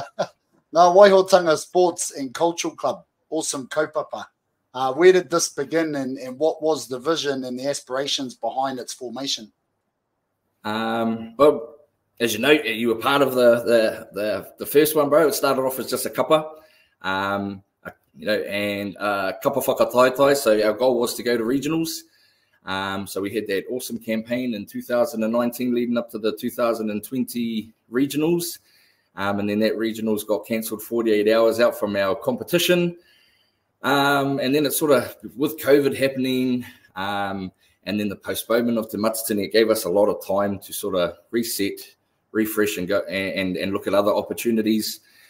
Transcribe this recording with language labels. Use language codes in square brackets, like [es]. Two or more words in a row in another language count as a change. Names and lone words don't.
[en] Now, Waihotanga Sports and Cultural Club, awesome kaupapa. Where did this begin, and what was the vision and the aspirations behind its formation? Well, as you know, you were part of the first one, bro. It started off as just a kapa, you know, and [mi] kapa whakataitai. [en] So our goal was to go to regionals. So we had that awesome campaign in 2019 leading up to the 2020 regionals. And then that regionals got cancelled 48 hours out from our competition. And then it sort of, with COVID happening, and then the postponement of Te Matatini, it gave us a lot of time to sort of reset, refresh, and go and look at other opportunities.